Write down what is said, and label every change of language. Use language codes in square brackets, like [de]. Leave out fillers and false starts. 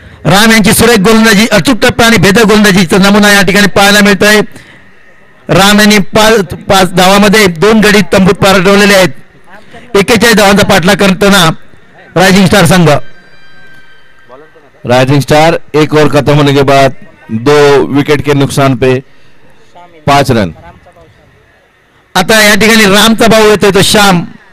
[mr] राम यांची सुरेख गोलंदाजी अचूक टप्पा आणि भेदक गोलंदाजीचा नमुना या ठिकाणी पाहायला मिळत आहे. राम यांनी 5 धावामध्ये 2 गडी तंबूत पाठवलेले आहेत. 41 धावांचा पाठलाग करताना रायझिंग स्टार संघ. [hi] राइजिंग स्टार 1 ओवर खत्म होने के बाद 2 विकेट के नुकसान पे 5 रन. [mr] आता या ठिकाणी रामचा भाऊ येतोय तो श्याम.